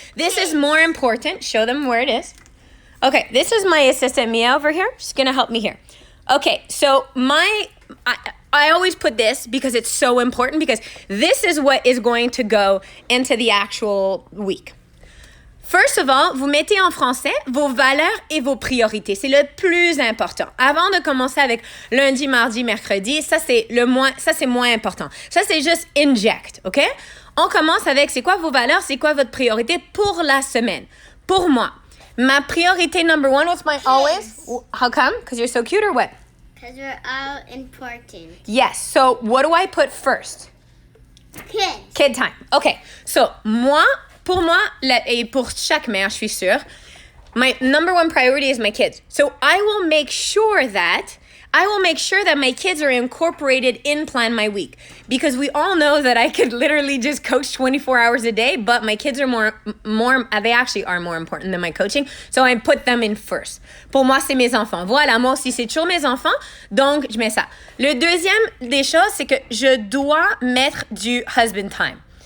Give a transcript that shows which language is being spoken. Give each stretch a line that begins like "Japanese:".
English: This is more important. Show them where it is. Okay, this is my assistant Mia over here. She's gonna help me here. Okay, so I always put this because it's so important because this is what is going to go into the actual week. First of all,
French: vous mettez en français vos valeurs et vos priorités. C'est le plus important. Avant de commencer avec lundi, mardi, mercredi, ça c'est moins important. Ça c'est juste inject, OK? On commence avec c'est quoi vos valeurs, c'est quoi votre priorité pour la semaine. Pour moi, ma priorité
English: number 1 was my always. How come? Because you're so cute or what? Because we're all important. Yes. So what do I put first? Kids. Kid time. Okay.
French: So pour moi, et pour chaque mère, je suis sûre,
English: my number 1 priority is my kids. So I will make sure that my kids are incorporated in Plan My Week. Because we all know that I could literally just coach 24 hours a day, but my kids are more they actually are more important than my coaching. So I put them in first.
French: Pour moi, c'est mes enfants. Voilà, moi aussi, c'est toujours mes enfants. Donc, je mets ça. Le deuxième des choses, c'est que je dois mettre du
English: husband time.